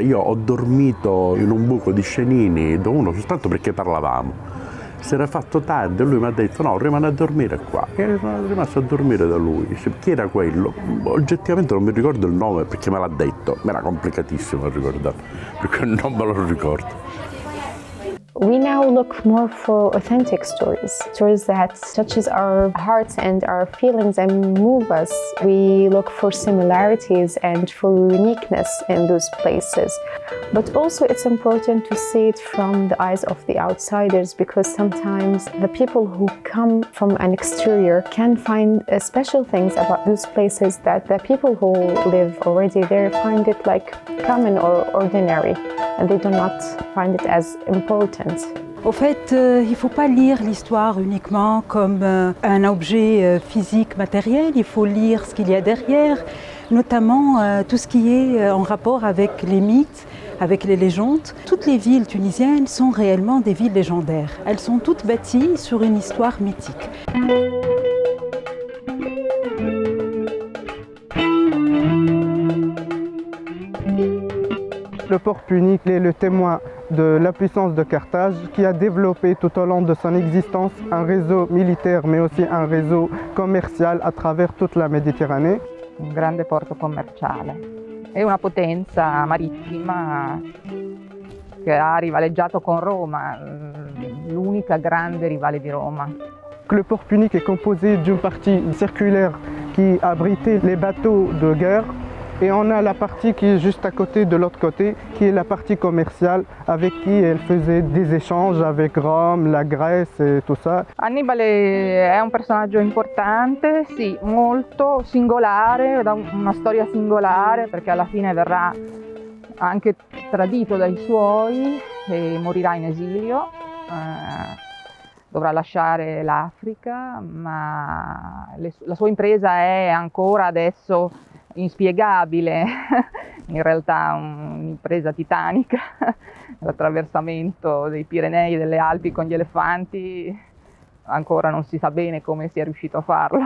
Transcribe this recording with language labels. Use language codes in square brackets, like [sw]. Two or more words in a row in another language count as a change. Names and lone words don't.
[it] Io ho dormito in un buco di Scenini, da uno soltanto perché parlavamo. Si era fatto tardi e lui mi ha detto no, rimane a dormire qua. E sono rimasto a dormire da lui. Chi era quello? Oggettivamente non mi ricordo il nome perché me l'ha detto, ma era complicatissimo a ricordare, perché non me lo ricordo. [en] We now look more for authentic stories, stories that touches our hearts and our feelings and move us. We look for similarities and for uniqueness in those places. But also it's important to see it from the eyes of the outsiders, because sometimes the people who come from an exterior can find special things about those places that the people who live already there find it like common or ordinary, and they do not find it as important. [fr] Au fait, il ne faut pas lire l'histoire uniquement comme un objet physique, matériel. Il faut lire ce qu'il y a derrière, notamment tout ce qui est en rapport avec les mythes, avec les légendes. Toutes les villes tunisiennes sont réellement des villes légendaires. Elles sont toutes bâties sur une histoire mythique. Le port punique est le témoin de la puissance de Carthage, qui a développé tout au long de son existence un réseau militaire mais aussi un réseau commercial à travers toute la Méditerranée. [it] Un grande porto commerciale e una potenza marittima che ha rivaleggiato con Roma, l'unica grande rivale di Roma. [fr] Le port punique est composé d'une partie circulaire qui abritait les bateaux de guerre, et on a la partie qui est juste à côté, de l'autre côté, qui est la partie commerciale avec qui elle faisait des échanges avec Rome, la Grèce et tout ça. [it] Annibale è un personaggio importante, sì, molto singolare, da una storia singolare, perché alla fine verrà anche tradito dai suoi e morirà in esilio. Dovrà lasciare l'Africa, ma la sua impresa è ancora adesso inspiegabile, in realtà un'impresa titanica, l'attraversamento dei Pirenei e delle Alpi con gli elefanti, ancora non si sa bene come sia riuscito a farlo.